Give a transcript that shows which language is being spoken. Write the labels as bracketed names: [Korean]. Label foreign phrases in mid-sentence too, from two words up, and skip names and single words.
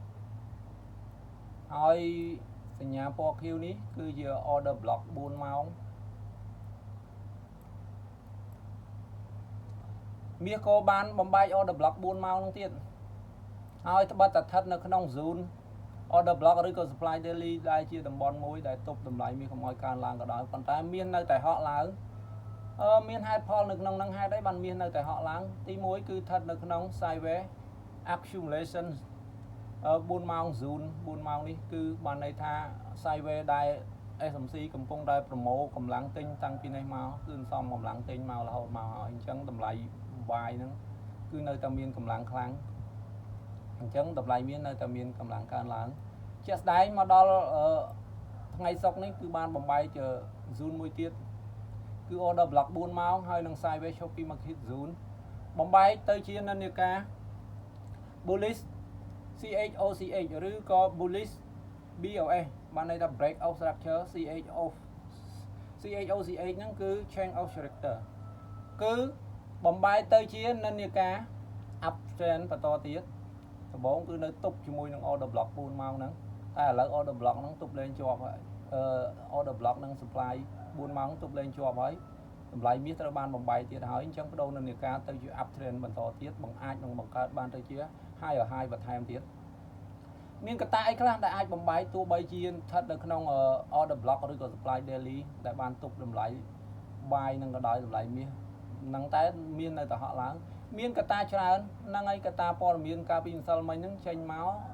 [Khmer] ហើយសញ្ញាពណ៌ខៀវនេះគឺជា [English] order block [Khmer] 4ម៉ោងមាសក៏បានបំបែក [English] order block [Khmer] 4ម៉ោងនោះទៀតហើយត្បិតតែស្ថិតនៅក្នុង [English] zone order block [Khmer] ឬក៏ [English] supply daily [Khmer] ដែលជាតំបន់មួយដែលទប់តម្លៃមាសកុំឲ្យកើនឡើងក៏ដោយប៉ុន្តែមាសនៅតែហក់ឡើងមានហេតុផលនៅក្នុងនឹងហេតុអីបានមាសនៅតែហក់ឡើងទី1គឺស្ថិតនៅក្នុង [English] sideways accumulation [Khmer] 4 ម៉ោង zone 4ម៉ោងនេះគឺបានន័យថា sideways ដែល SMC កំពុងតែប្រមូលកម្លាំងទិញតាំងពីនេះមកគឺសំកម្លាំងទិញមករហូតមកហើយអញ្ចឹងតម្លៃបាយហ្នឹងគឺនៅតែមានកម្លាំងខ្លាំងអញ្ចឹងតម្លៃមាននៅតែមានកម្លាំងកើនឡើងជាក់ស្ដែងមកដល់ថ្ងៃ សុក្រនេះគឺបានបំបែក zone មួយទៀតគឺ [English] order block [Khmer] 4ម៉ោងហើយនឹង sideways ឈប់ពី [English] market zone [Khmer] បំបែកទៅជានិន្នាការ [English] bullish CHOCH [Khmer] ឬក៏ [English] bullish BOS [Khmer] បានន័យថា [English] break out structure [Khmer] CHOCH ហ្នឹងគឺ [English] change of character [Khmer] គឺបំបែកទៅជានិន្នាការ uptrend បន្តទៀតដំបូងគឺនៅទប់ជាមួយនឹង [English] order block [Khmer] 4ម៉ោងហ្នឹងតែឥ ឡូវ [English] order block [Khmer] ហ្នឹងទប់លែងជាប់ហើយ [English] order block [Khmer] នឹង supply 4ម៉ោងទប់លែងជាប់ហើយតម្លៃមាសត្រូវបានបំបែកទៀតហើយអញ្ចឹងបដូរនិន្នាការទៅជា uptrend បន្តទៀតអាចនឹងបង្កើតបានទៅជា [English] higher high [Khmer] បន្ថែមទៀតមានកត្តាអីខ្លះដែលអាចបំបែកទោះបីជាស្ថិតនៅក្នុង [English] order block [Khmer] ឬក៏ [English] supply daily [Khmer] ដែលបានទប់តម្លៃបាយនឹងក៏ដោយតម្លៃមាសហ្នឹងតែមាននៅតែហក់ឡើងមានកត្តាច្រើនហ្នឹងហើយកត្តាព័ត៌មានកាលពីម្សិលមិញហ្នឹងចេញមក